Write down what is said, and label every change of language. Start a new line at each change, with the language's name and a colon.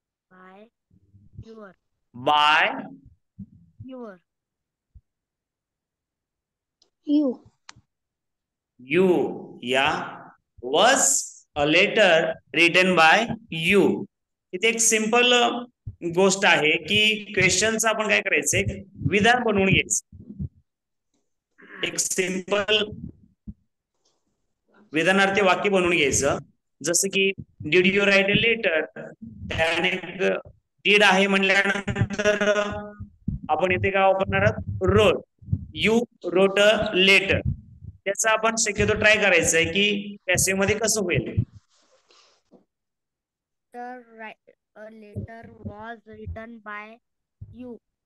English: by your by your You. you? Yeah. Was a letter written by you.
Marathi: इथे एक simple गोष्ट आहे की क्वेश्चनचं आपण काय करायचं एक विधान बनवून घ्यायचं. एक सिंपल विधानार्थी वाक्य बनवून घ्यायचं. जसं की
English: did you write a letter,
Marathi: त्याने डीड आहे म्हणल्यानंतर आपण इथे काय वापरणार आहोत रोट.
English: You wrote a letter.
Marathi: त्याचा आपण शक्यतो ट्राय करायचं आहे की पॅसिव्ह मध्ये कसं होईल.
English: a letter was written by you.